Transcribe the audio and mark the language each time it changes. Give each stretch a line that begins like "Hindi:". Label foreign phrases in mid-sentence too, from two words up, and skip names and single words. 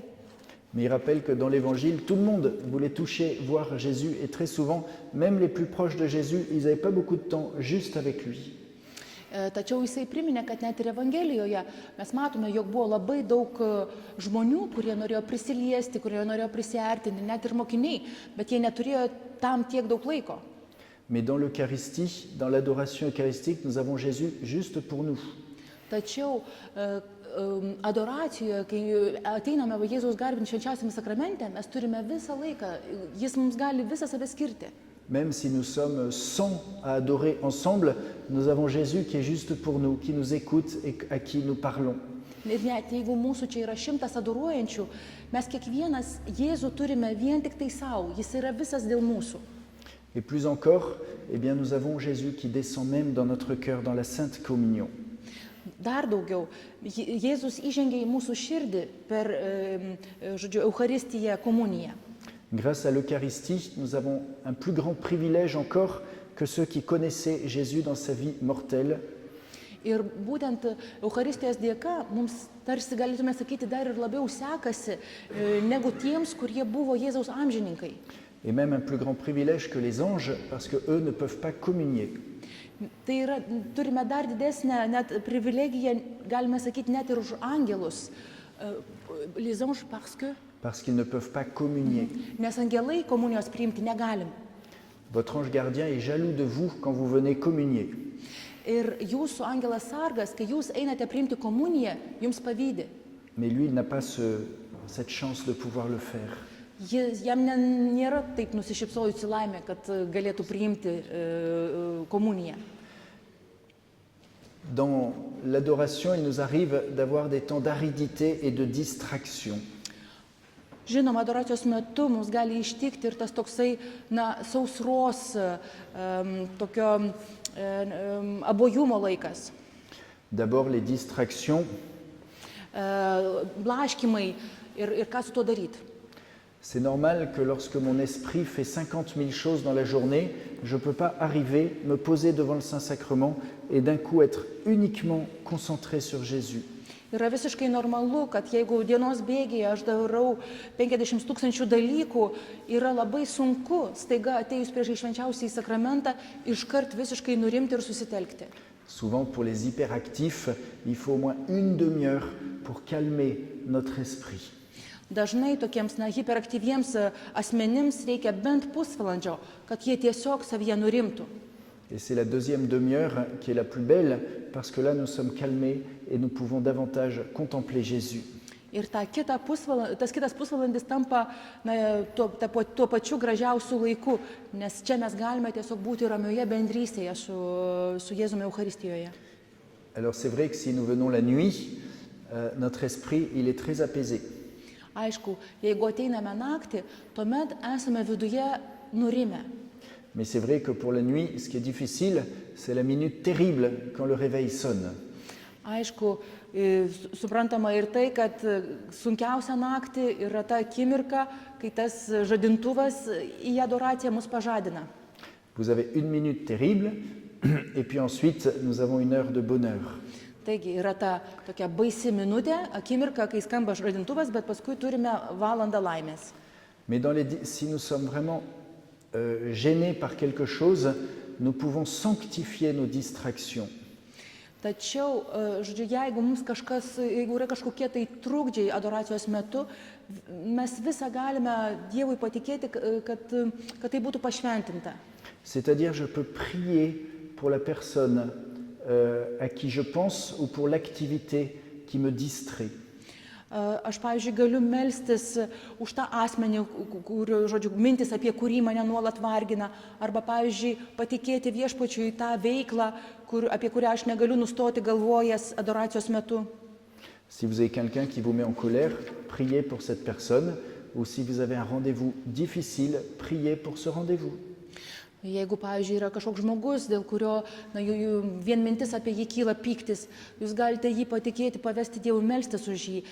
French: Mais il rappelle que dans l'Évangile, tout le monde voulait toucher, voir Jésus, et très souvent, même les plus proches de Jésus, ils n'avaient pas beaucoup de temps juste avec lui.
Lithuanian: Tačiau jisai priminė, kad net ir Evangelijoje mes matome, jog buvo labai daug žmonių, kurie norėjo prisiliesti, kurie norėjo prisiartinti, net ir mokiniai, bet jie neturėjo tam tiek daug laiko.
French: Mais dans l'Eucharistie, dans l'adoration eucharistique, nous avons Jésus juste pour nous.
Lithuanian: Tačiau adoracijoje, kai ateiname Jėzaus garbinti švenčiausiame sakramente, mes turime visą laiką, jis mums gali visą save skirti.
French: Même si nous sommes 100 à adorer ensemble, nous avons Jésus qui est juste pour nous, qui nous écoute et à qui nous parlons.
Lithuanian: Ir net jeigu mūsų čia yra 100 adoruojančių, mes kiekvienas Jėzų turime vien tik tai savo, jis yra visas dėl mūsų.
French: Et plus encore, eh bien, nous avons Jésus qui descend même dans notre cœur, dans la Sainte Communion.
Lithuanian: Dar daugiau, Jėzus įžengia į mūsų širdį per, Eucharistiją, komuniją.
French: Grâce à l'Eucharistie, nous avons un plus grand privilège encore que ceux qui connaissaient Jésus dans sa vie mortelle.
Lithuanian: Ir būtent Eucharistijos dėka mums tarsi galėtume sakyti dar ir labiau sekasi negu tiems, kurie buvo Jėzaus amžininkai.
French: Et même un plus grand privilège que les anges, parce qu'eux ne peuvent pas communier.
Lithuanian: Tai yra, turime dar didesnę net privilegiją, galime sakyti, net ir už angelus.
French: Les anges parce qu'ils ne peuvent pas communier.
Lithuanian: Nes angelai komunijos priimti negalim.
French: Votre ange gardien est jaloux de vous quand vous venez communier.
Lithuanian: Ir jūsų angelas sargas, kai jūs einate priimti komuniją, jums pavydi.
French: Mais lui, il n'a pas cette chance de pouvoir le faire.
Lithuanian: Jam nėra taip nusišypsojusi laimė, kad galėtų priimti komuniją.
French: Dans l'adoration, il nous arrive d'avoir des temps d'aridité et de distraction.
Lithuanian: Žinoma, adoracijos metu mums gali ištikti ir tas toksai, sausros, tokio abojumo laikas.
French: D'abord, les distractions.
Lithuanian: Blaškimai ir ką su tuo daryti.
French: C'est normal que lorsque mon esprit fait 50 000 choses dans la journée, je ne peux pas arriver, me poser devant le Saint-Sacrement et d'un coup être uniquement concentré sur Jésus.
Lithuanian: Yra visiškai normalu, kad jeigu dienos bėgyje aš darau 50 000 dalykų, yra labai sunku staiga atėjus prieš švenčiausiąjį sakramentą iškart visiškai nurimti ir susitelkti.
French: Souvent, pour les hyperactifs, il faut au moins une demi-heure pour calmer notre esprit.
Lithuanian: Dažnai tokiems hiperaktyviems asmenims reikia bent pusvalandžio, kad jie tiesiog savyje nurimtų.
French: Et c'est la deuxième demi-heure qui est la plus belle, parce que là, nous sommes calmés et nous pouvons davantage contempler Jésus.
Lithuanian: Ir tas kitas pusvalandis tampa tuo pačiu gražiausiu laiku, nes čia mes galime tiesiog būti ramioje bendrystėje su Jėzumi Eucharistijoje.
French: Alors c'est vrai que si nous venons la nuit, notre esprit, il est très apaisé.
Lithuanian: Aišku, jeigu ateiname naktį, tuomet esame viduje nurimę.
French: Mais c'est vrai que pour la nuit, ce qui est difficile, c'est la minute terrible quand le réveil sonne.
Lithuanian: Aišku, suprantama ir tai, kad sunkiausia naktį yra ta akimirka, kai tas žadintuvas į adoraciją mus pažadina.
French: Vous avez une minute terrible, et puis ensuite, nous avons une heure de bonheur.
Lithuanian: Taigi yra ta tokia baisi minutė, akimirka, kai skamba žadintuvas, bet paskui turime valandą laimės.
French: Mais si nous sommes vraiment gênés par quelque chose, nous pouvons sanctifier nos distractions.
Lithuanian: Tačiau, jeigu yra kažkokie tai trukdžiai adoracijos metu, mes visą galime Dievui patikėti, kad tai būtų pašventinta.
French: C'est-à-dire, je peux prier pour la personne à qui je pense ou pour l'activité qui me distrait.
Lithuanian: Aš, pavyzdžiui, galiu melstis už tą asmenį, mintis apie kurį mane nuolat vargina, arba, pavyzdžiui, patikėti Viešpačiui tą veiklą, apie kurią aš negaliu nustoti galvojęs adoracijos metu.
French: Si vous avez quelqu'un qui vous met en colère, priez pour cette personne, ou si vous avez un rendez-vous difficile, priez pour ce rendez-vous.
Lithuanian: Jeigu, pavyzdžiui, yra kažkoks žmogus, dėl kurio vien mintis apie jį kyla pyktis, jūs galite jį patikėti, pavesti Dievui melstis už jį.